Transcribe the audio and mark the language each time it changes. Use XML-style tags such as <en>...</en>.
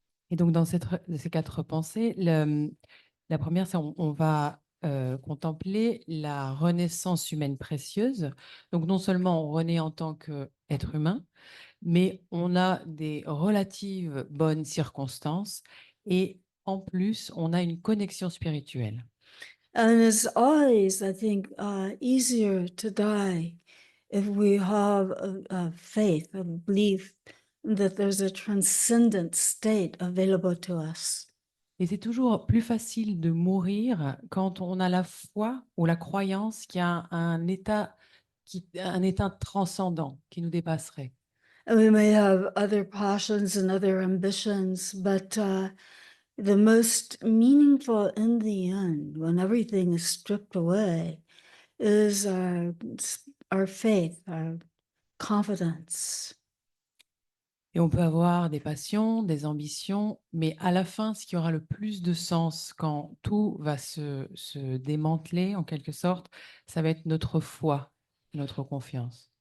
<fr>Et donc, dans ces quatre pensées, la première, c'est on va contempler la renaissance humaine précieuse. Donc, non seulement on renaît en tant qu'être humain, mais on a des relatives bonnes circonstances et en plus, on a une connexion spirituelle.</fr> <en>And it's always, I think, easier to die if we have a faith, a belief that there's a transcendent state available to us.</en> <fr>Et c'est toujours plus facile de mourir quand on a la foi ou la croyance qu'il y a un état transcendant qui nous dépasserait.</fr> <en>And we may have other passions and other ambitions, but the most meaningful in the end, when everything is stripped away, is our faith, our confidence.</en> <fr>Et on peut avoir des passions, des ambitions, mais à la fin, ce qui aura le plus de sens quand tout va se démanteler, en quelque sorte, ça va être notre foi, notre confiance.</fr>